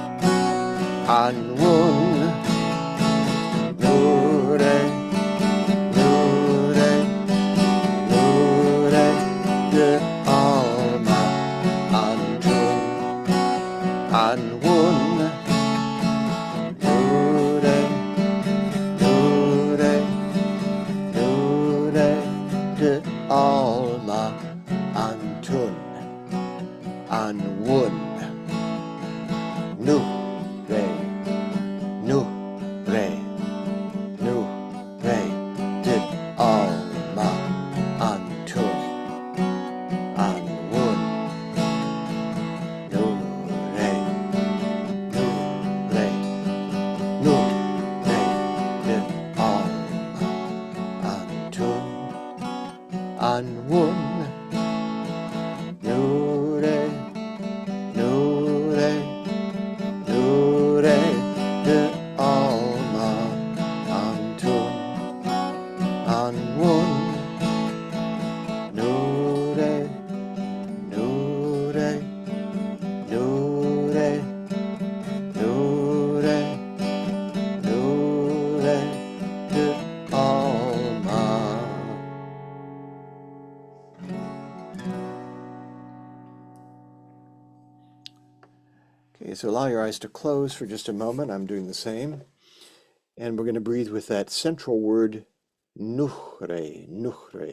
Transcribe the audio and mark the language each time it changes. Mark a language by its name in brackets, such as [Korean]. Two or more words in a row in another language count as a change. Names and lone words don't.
[English] anwun nure nure nure de alma antun anwun nure nure nure de alma antun anwun nu re nu re nu re de alma antun anwun nu re nu re nu re de alma antun anwun nure nure nure de alma antun anwun nure nure nure nure nure de alma. Okay, so allow your eyes to close for just a moment. I'm doing the same. And we're going to breathe with that central word, nuhre, nuhre.